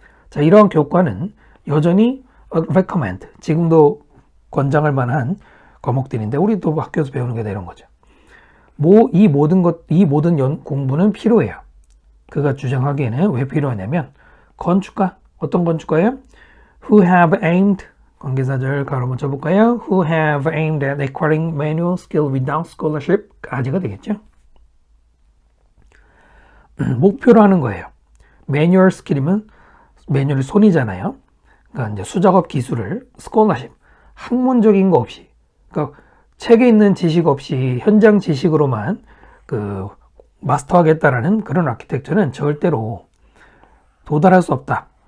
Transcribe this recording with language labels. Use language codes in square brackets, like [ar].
[ko] 자, 이러한 교과는 여전히 recommend, 지금도 권장할 만한 과목들인데 우리도 학교에서 배우는 게 이런 거죠. 이 모든 공부는 필요해요. 그가 주장하기에는 왜 필요하냐면 건축가, 어떤 건축가예요? [en] Who have aimed [ko] 관계사절 가로 한번 쳐볼까요? [en] Who have aimed at acquiring manual skill without scholarship [ko] 까지가 되겠죠. 목표로 하는 거예요. 매뉴얼 스킬이면 매뉴얼이 손이잖아요. 그러니까 이제 수작업 기술을 scholarship 학문적인 거 없이, 그러니까 책에 있는 지식 없이 현장 지식으로만 마스터하겠다라는 그런 아키텍처는 절대로 도달할 수 없다.